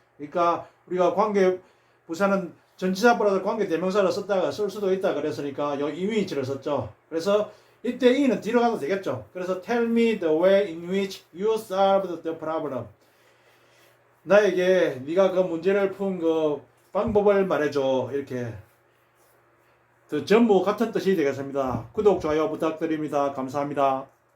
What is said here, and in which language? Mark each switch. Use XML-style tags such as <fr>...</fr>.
<ko>그러니까 우리가 관계부사는 전치사 플러스 관계대명사를 썼다가 쓸 수도 있다 그랬으니까 요 in which를 썼죠. 그래서 이때 in은 뒤로 가도 되겠죠. 그래서</ko> <en>tell me the way in which you solved the problem.</en> <ko>나에게 네가 그 문제를 푼 그 방법을 말해줘. 이렇게 전부 같은 뜻이 되겠습니다. 구독, 좋아요 부탁드립니다. 감사합니다.</ko>